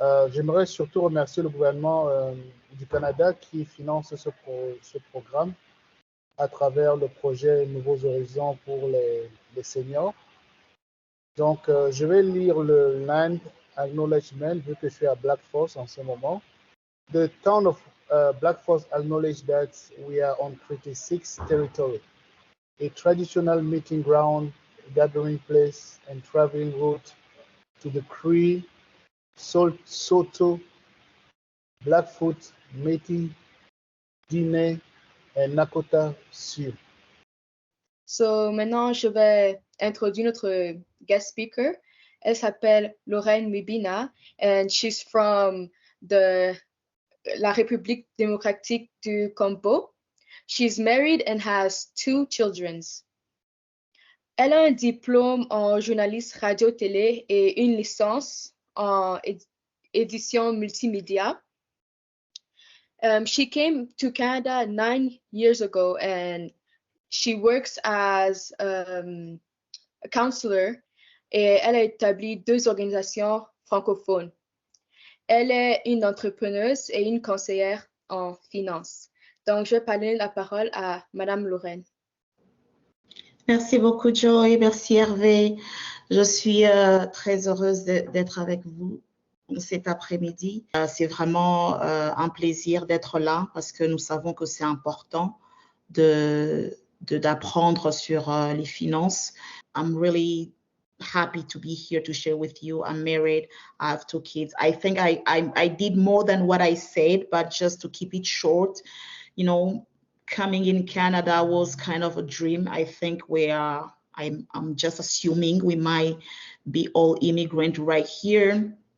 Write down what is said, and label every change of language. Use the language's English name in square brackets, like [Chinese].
[French] J'aimerais surtout remercier le gouvernement du Canada qui finance ce programme à travers le projet Nouveaux Horizons pour les seniors. Donc, je vais lire le Land Acknowledgement vu que je suis à Black Force en ce moment. [English] The town of Black Force acknowledges that we are on Treaty 6 territory, a traditional meeting ground, gathering place, and traveling route to the Cree, Saulteaux, Blackfoot, Métis, Diné et Nakota Sioux. [French] So, maintenant, je vais introduire notre [English] guest speaker. [French] Elle s'appelle Laurence Wibina, [English] and she's from [French] la République démocratique du Congo. [English] She's married and has 2 children. [French] Elle a un diplôme en journaliste radio-télé et une licence en édition multimédia. [English] She came to Canada 9 years ago and she works as a counselor [French] et elle a établi 2 organisations francophones. Elle est une entrepreneuse et une conseillère en finance. Donc, je vais passer la parole à Madame Lorraine. Merci beaucoup, Joy. Merci, Hervé. Je suis très heureuse d'être avec vous cet après-midi. C'est vraiment un plaisir d'être là parce que nous savons que c'est important d'apprendre sur les finances. [English] I'm really happy to be here to share with you. I'm married. I have 2 kids. I think I did more than what I said, but just to keep it short, you know, coming in Canada was kind of a dream. I think I'm just assuming we might be all immigrant right here.